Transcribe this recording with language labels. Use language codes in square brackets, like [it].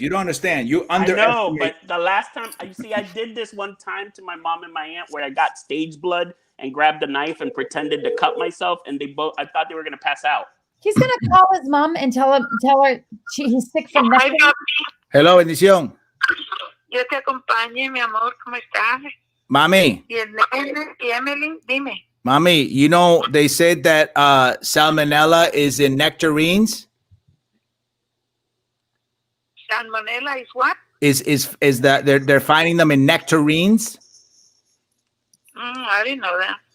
[en] You don't understand. You underestimate. I know, but the last time, you see, I did this one time to my mom and my aunt where I got stage blood and grabbed a knife and pretended to cut myself, and I thought they were gonna pass out. He's gonna call his mom and tell her he's sick from nothing. Hello, [es] bendición. Yo te acompañe, mi amor, ¿cómo estás? Mami. Y Emily, dime. [en] Mami, they said that salmonella is in nectarines. Salmonella is what? Is that they're finding them in nectarines? I didn't know that.